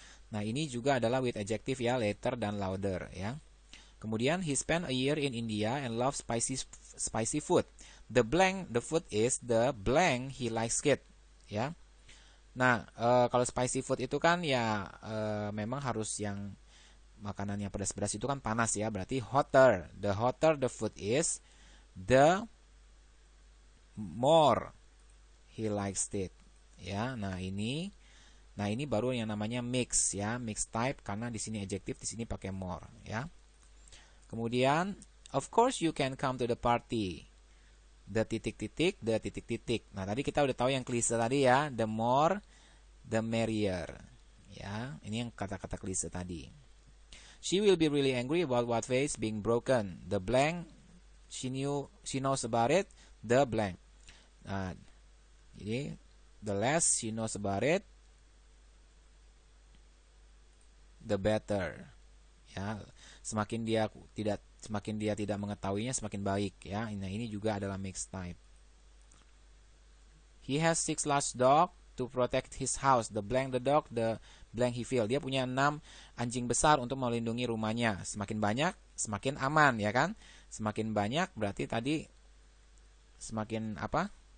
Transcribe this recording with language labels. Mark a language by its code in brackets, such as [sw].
[id] Nah, ini juga adalah with adjective ya, later dan louder ya. [en] Kemudian he spent a year in India and loves spicy food. The blank the food is, the blank he likes it ya. [id] Nah, kalau spicy food itu kan ya memang harus yang makanan yang pedas-pedas itu kan panas ya, berarti hotter. [en] The hotter the food is, the more he likes it ya. [id] Nah, ini baru yang namanya mix ya, mix type, karena di sini adjective, di sini pakai more ya. [en] Kemudian of course you can come to the party. [id] The titik-titik, the titik-titik. Nah, tadi kita udah tahu yang klise tadi ya, [en] the more the merrier [id] ya. Ini yang kata-kata klise tadi. [en] She will be really angry about what vase being broken. The blank she knows about it, the blank. [id] Nah, jadi [en] the less she knows about it, the better ya. [id] Semakin dia tidak mengetahuinya, semakin baik ya. Nah, ini juga adalah mixed type. [en] He has 6 large dogs to protect his house. The blank the dog, the blank he feel. [id] Dia punya 6 anjing besar untuk melindungi rumahnya. Semakin banyak, semakin aman ya kan? Semakin banyak berarti tadi semakin apa?